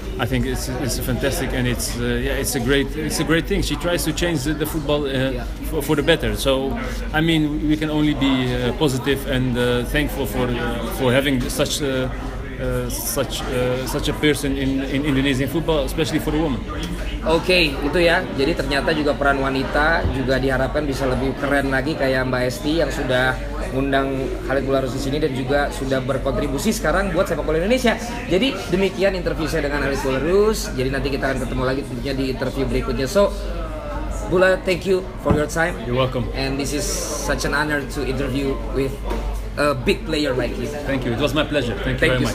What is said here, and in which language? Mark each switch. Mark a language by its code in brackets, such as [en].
[en] I think it's fantastic, and it's a great thing. She tries to change the football for the better. So I mean, we can only be positive and thankful for having such a person in Indonesian football, especially for the woman. [id] Oke, itu ya. Jadi ternyata juga peran wanita juga diharapkan bisa lebih keren lagi kayak Mbak Esti yang sudah ngundang Khalid Boulahrouz di sini dan juga sudah berkontribusi sekarang buat sepak bola Indonesia. Jadi demikian interview saya dengan Khalid Boulahrouz. Jadi nanti kita akan ketemu lagi tentunya di interview berikutnya. [en] So, Bula, thank you for your time. You're welcome. And this is such an honor to interview with a big player like you. Thank you. It was my pleasure. Thank you very much.